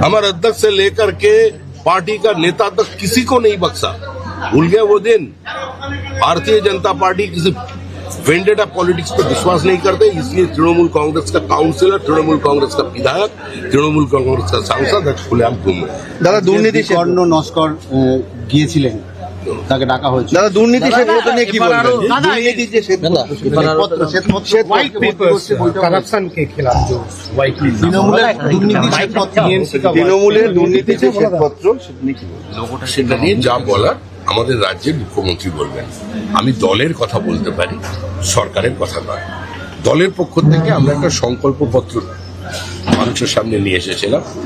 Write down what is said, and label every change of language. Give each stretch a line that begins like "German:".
Hindi: हमारे अध्यक्ष से लेकर के पार्टी का नेता तक किसी को नहीं बख्शा। भूल गए वो दिन। भारतीय जनता पार्टी किसी वेंडेटा पॉलिटिक्स पर विश्वास नहीं करते, इसलिए तृणमूल कांग्रेस का काउंसिलर, तृणमूल कांग्रेस का विधायक, तृणमूल कांग्रेस का सांसद खुलेआम घूम रहे।
Bangla: দাদা দুর্নীতি কর্ণ নস্কর গিয়েছিলেন, তাকে ডাকা হয়েছে। দাদা, দুর্নীতি শ্বেতপত্র নিয়ে কি বলবেন? দুর্নীতি যে শ্বেতপত্র
Hindi: व्हाइट पेपर्स करप्शन के खिलाफ जो व्हाइट
Bangla: তৃণমূলের দুর্নীতি শ্বেতপত্র, তৃণমূলের দুর্নীতি যে শ্বেতপত্র, সেটা নিয়ে কি বলবেন? সেটা নিয়ে যা বলার আমাদের রাজ্যের মুখ্যমন্ত্রী বলবেন। আমি দলের কথা বলতে পারি, সরকারের কথা নয়। দলের পক্ষ থেকে আমরা একটা সংকল্পপত্র মানুষের সামনে নিয়ে এসেছিলাম।